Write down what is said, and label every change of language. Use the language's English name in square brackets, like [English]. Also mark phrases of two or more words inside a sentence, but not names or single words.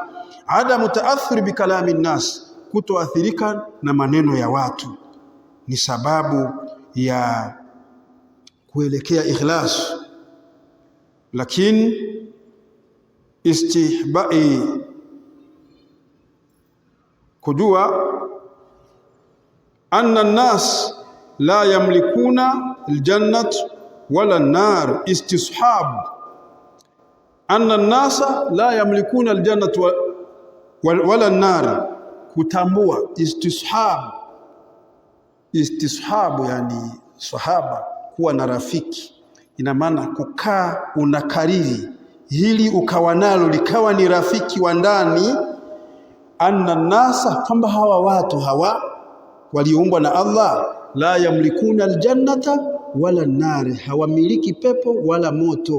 [Arabic] عدم تأثر بكلام ناس, [Swahili] kutoathirika na maneno ya watu ni sababu ya kuelekea ikhlas. [Arabic] Lakini istihbai, kujua أن الناس لا يملكون الجنة ولا النار, istishab. أن الناس لا يملكون الجنة ولا النار, [Swahili] kutambua. Istishab yani sahaba, kuwa na rafiki. Ina maana kukaa unakariri hili ukawa nalo likawa ni rafiki wa ndani. [Arabic] أن الناس, [Swahili] kwamba hawa watu hawa walioumbwa na Allah, [Arabic] لا يملكون الجنة ولا النار, [Swahili] hawamiliki pepo wala moto.